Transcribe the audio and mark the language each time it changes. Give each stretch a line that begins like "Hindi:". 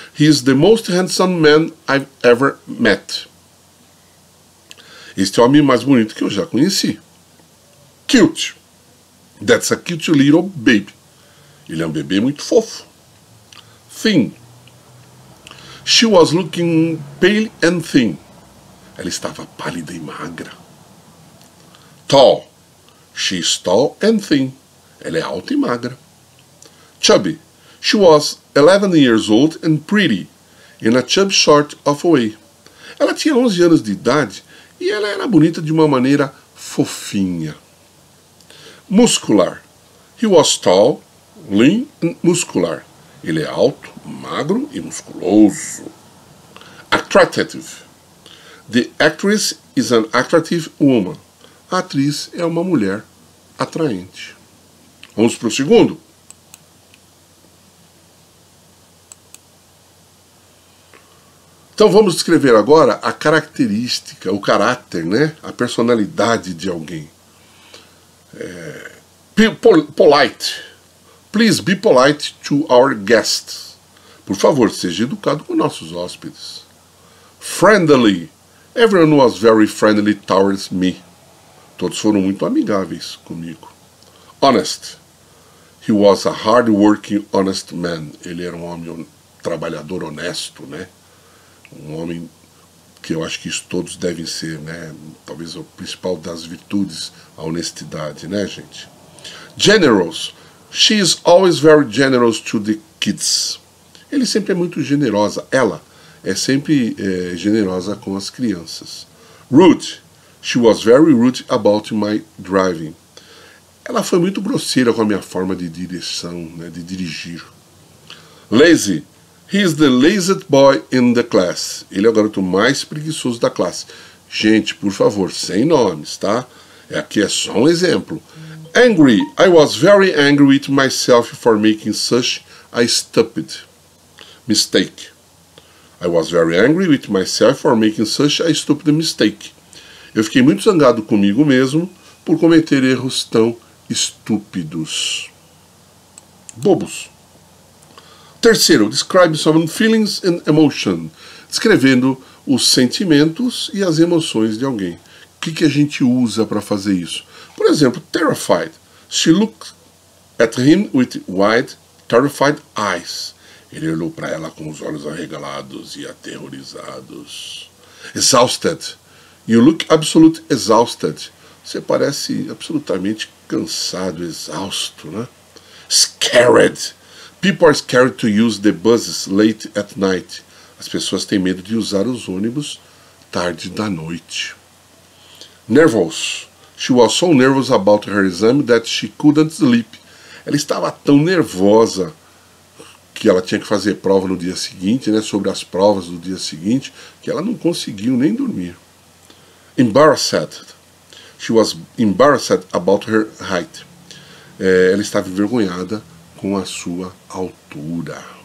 English: He is the most handsome man I've ever met.
Portuguese: Este é o homem mais bonito que eu já conheci.
English: Cute. That's a cute little baby.
Portuguese: Ele é um bebê muito fofo.
English: Thin. She was looking pale and thin.
Portuguese: Ela estava pálida e magra.
English: Tall. She is tall and thin.
Portuguese: Ela é alta e magra.
English: Chubby. She was 11 years old and pretty, in a chubby sort of way.
Portuguese: Ela tinha 11 anos de idade e ela era bonita de uma maneira fofinha.
English: Muscular. He was tall, lean and muscular.
Portuguese: Ele é alto, magro e musculoso.
English: Attractive. The actress is an attractive woman.
Portuguese: A atriz é uma mulher atraente. Vamos para o segundo. Então vamos descrever agora a característica, o caráter, né? A personalidade de alguém.
English: Polite. Please be polite to our guests.
Portuguese: Por favor, seja educado com nossos hóspedes.
English: Friendly. Everyone was very friendly towards me.
Portuguese: Todos foram muito amigáveis comigo.
English: Honest. He was a hard-working, honest man.
Portuguese: Ele era um homem trabalhador honesto, né? Um homem que eu acho que isso todos devem ser, né? Talvez o principal das virtudes, a honestidade, né, gente? Generous.
English: She is always very generous to the kids.
Portuguese: Ele sempre é muito generosa. Ela é sempre generosa com as crianças.
English: Rude. She was very rude about my driving.
Portuguese: Ela foi muito grosseira com a minha forma de direção, né, de dirigir.
English: Lazy. He is the laziest boy in the class.
Portuguese: Ele é o garoto mais preguiçoso da classe. Gente, por favor, sem nomes, tá? Aqui é só um exemplo. Angry.
English: I was very angry with myself for making such a stupid mistake. I was very angry with myself for making such a stupid mistake.
Portuguese: Eu fiquei muito zangado comigo mesmo por cometer erros tão estúpidos. Bobos. Terceiro,
English: describe some feelings and emotion.
Portuguese: Descrevendo os sentimentos e as emoções de alguém. O que a gente usa para fazer isso? Por exemplo, terrified.
English: She looked at him with wide, terrified eyes.
Portuguese: Ele olhou para ela com os olhos arregalados e aterrorizados.
English: Exhausted. You look absolutely exhausted.
Portuguese: Você parece absolutamente cansado, exausto, né?
English: Scared. People are scared to use the buses late at night.
Portuguese: As pessoas têm medo de usar os ônibus tarde da noite.
English: Nervous. She was so nervous about her exam that she couldn't sleep.
Portuguese: Ela estava tão nervosa que ela tinha que fazer prova no dia seguinte, né, sobre as provas do dia seguinte, que ela não conseguiu nem dormir.
English: Embarrassed. She was embarrassed about her height.
Portuguese: Ela estava envergonhada com a sua altura.